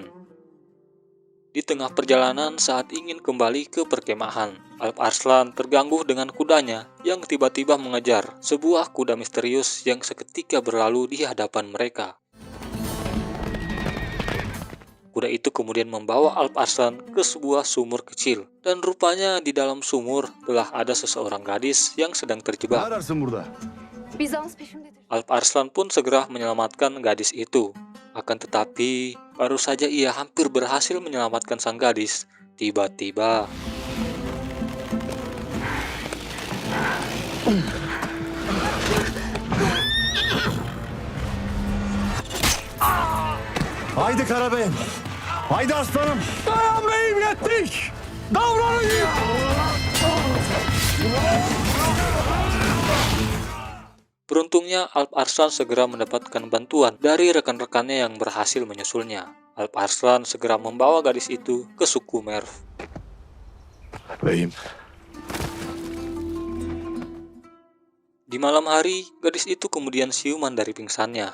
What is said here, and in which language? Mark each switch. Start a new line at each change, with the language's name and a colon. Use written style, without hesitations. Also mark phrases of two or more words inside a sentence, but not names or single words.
Indonesian: Di tengah perjalanan saat ingin kembali ke perkemahan, Alp Arslan terganggu dengan kudanya yang tiba-tiba mengejar sebuah kuda misterius yang seketika berlalu di hadapan mereka. Kuda itu kemudian membawa Alp Arslan ke sebuah sumur kecil, dan rupanya di dalam sumur telah ada seseorang gadis yang sedang
Turkish: Ne
Indonesian: terjebak.
Turkish: ararsın burada? Bizans peşimdedir.
Indonesian: Alp Arslan pun segera menyelamatkan gadis itu. Akan tetapi, baru saja ia hampir berhasil menyelamatkan sang gadis, tiba-tiba
Turkish: Haydi Karabeyim. Haydi aslanım. Dayan beyim, yettik. Davranın.
Indonesian: beruntungnya Alp Arslan segera mendapatkan bantuan dari rekan-rekannya yang berhasil menyusulnya. Alp Arslan segera membawa gadis itu ke suku Merv.
Turkish: Beyim.
Indonesian: Di malam hari, gadis itu kemudian siuman dari pingsannya.